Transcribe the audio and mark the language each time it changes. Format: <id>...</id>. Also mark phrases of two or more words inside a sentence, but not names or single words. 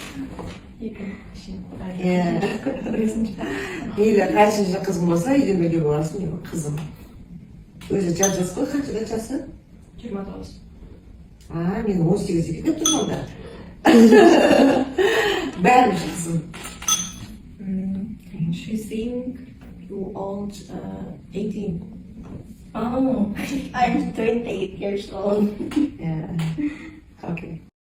<kk>Мейлі қаншыншы қызым болса, үйден бөле боласың, менің қызым. Өзі жас қой, қаншада жасы? 29. Мен 18-ге деп тұрмын онда. Бәріміз қызым.</kk> <en>She think you old 18. Oh, I'm 28 years old.</en> <kk>Окей.</kk>